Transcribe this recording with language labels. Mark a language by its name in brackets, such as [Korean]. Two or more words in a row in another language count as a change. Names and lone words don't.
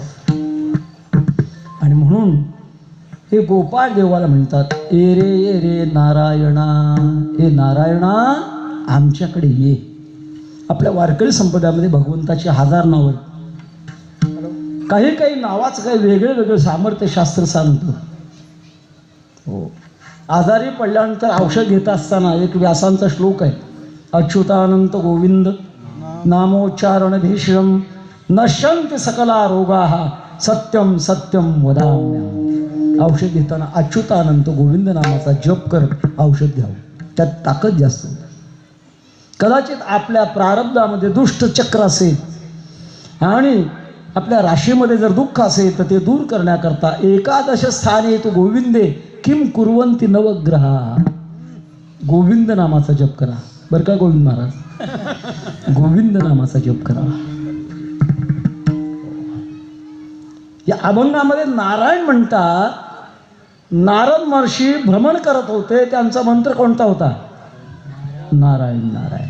[Marathi] आणि म्हणून हे गोपाळ देवाला म्हणतात, ए रे नारायणा, हे नारायणा आमच्याकडे ये. आपल्या वारकरी संप्रदायामध्ये भगवंताची 1000 नावं. काही काही नावाचं काही वेगळे वेगळे सामर्थ्य शास्त्र सांगतं. हो, आजारी पडल्यानंतर औषध घेत असताना एक व्यासांचा श्लोक आहे, [Sanskrit] अच्युतानंत गोविंद नामोच्चारण भीषण नश्यन्ति सकला रोगाः सत्यम सत्यम वदाम्यहम्. [Marathi] औषध घेताना अच्युतानंत गोविंद नामाचा जप कर औषध घ्यावं, त्यात ताकद जास्त होते. कदाचित आपल्या प्रारब्धामध्ये दुष्ट चक्र असेल आणि आपल्या राशीमध्ये जर दुःख असेल तर ते दूर करण्याकरता एकादश स्थानी तो [Sanskrit] गोविंदे किम कुर्वंती नवग्रहा. [Marathi] गोविंद नामाचा जप करा बरं का गोविंद महाराज. गोविंद नामाचा जप करा. या अभंगामध्ये नारायण म्हणतात. नारद महर्षी भ्रमण करत होते, त्यांचा मंत्र कोणता होता? नारायण नारायण.